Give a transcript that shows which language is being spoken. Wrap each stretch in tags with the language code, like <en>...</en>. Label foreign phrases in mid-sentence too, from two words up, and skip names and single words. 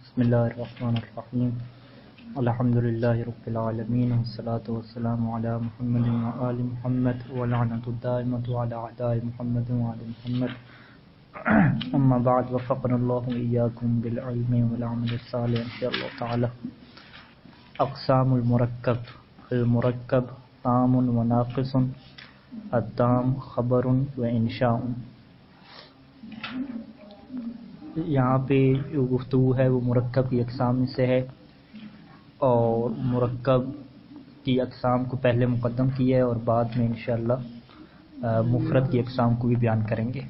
<ar>بسم الله الرحمن الرحيم الحمد لله رب العالمين والصلاة والسلام على محمد وآل محمد واللعنة الدائمة على أعداء محمد وآل محمد أما بعد وفقنا الله وإياكم بالعلم والعمل الصالح إن شاء الله تعالى. أقسام المركب المركب تام وناقص التام خبر وإنشاء.</ar> <hi>यहाँ पे जो गुफ्तगू है वो मुरक्कब की अक़साम से है और मुरक्कब की अक़साम को पहले मुक़द्दम किया है और बाद में इंशाअल्लाह मुफ़रद की अक़साम को भी बयान करेंगे।</hi>